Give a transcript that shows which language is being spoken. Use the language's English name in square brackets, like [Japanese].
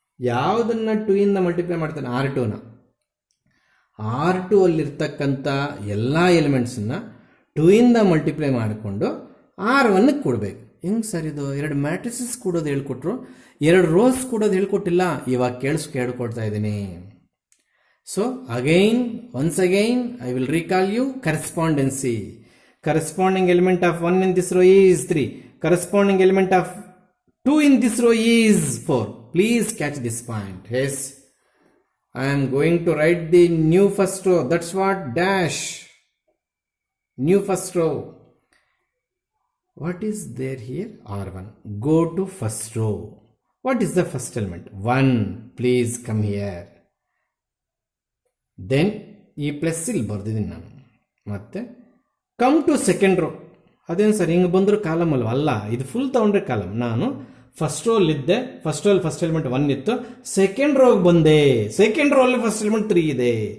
[Kannada] ಯಾವುದನ್ನು 2 ಇಂದ ಮಲ್ಟಿಪ್ಲೈ ಮಾಡ್ತಾನೆ? R2ನ. R2 ಅಲ್ಲಿರ್ತಕ್ಕಂಥ ಎಲ್ಲ ಎಲಿಮೆಂಟ್ಸನ್ನು 2 ಇಂದ ಮಲ್ಟಿಪ್ಲೈ ಮಾಡಿಕೊಂಡು R1ಗೆ ಕೊಡಬೇಕು. ಹೆಂಗೆ ಸರ್ ಇದು? 2 ಮ್ಯಾಟ್ರಿಸಸ್ ಕೊಡೋದು ಹೇಳ್ಕೊಟ್ರು, 2 ರೋಸ್ ಕೊಡೋದು ಹೇಳ್ಕೊಟ್ಟಿಲ್ಲ. ಇವಾಗ ಹೇಳ್ಕೊಡ್ತಾ ಇದ್ದೀನಿ. [English] So once again I will recall you correspondence. Corresponding element of 1 in this row is 3. Corresponding element of 2 in this row is 4. Please catch this point. Yes, I am going to write the new first row. That's what dash. New first row. What is there here? R1. Go to first row. What is the first element? 1. Please come here. [Kannada] Then ಈ plus ಇಲ್ಲಿ ಬರ್ದಿದ್ದೀನಿ ನಾನು. ಮತ್ತೆ [English] Come to second row. [Kannada] ಅದೇನು sir ಹಿಂಗೆ ಬಂದರೂ column ಅಲ್ವ? ಅಲ್ಲ, ಇದು ಫುಲ್ ತಗೊಂಡ್ರೆ ಕಾಲಮ್. ನಾನು first ರೋಲಿದ್ದೆ, first roll first element 1 ಇತ್ತು. ಸೆಕೆಂಡ್ ರೋಗೆ ಬಂದೆ, ಸೆಕೆಂಡ್ ರೋಲ್ಲಿ ಫಸ್ಟ್ ಎಲಿಮೆಂಟ್ 3 ಇದೆ.